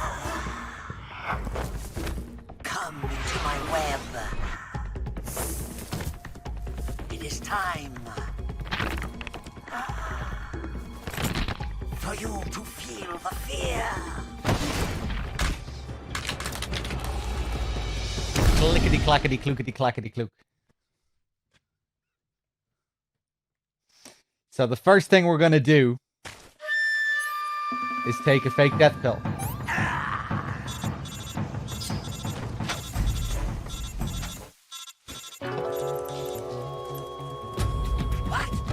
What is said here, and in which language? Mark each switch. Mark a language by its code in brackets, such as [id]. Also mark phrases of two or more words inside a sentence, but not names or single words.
[en] Come into my web. It is time for you to feel the fear. Clickety clackety clukety clackety clook. So the first thing we're gonna do is take a fake death pill. What?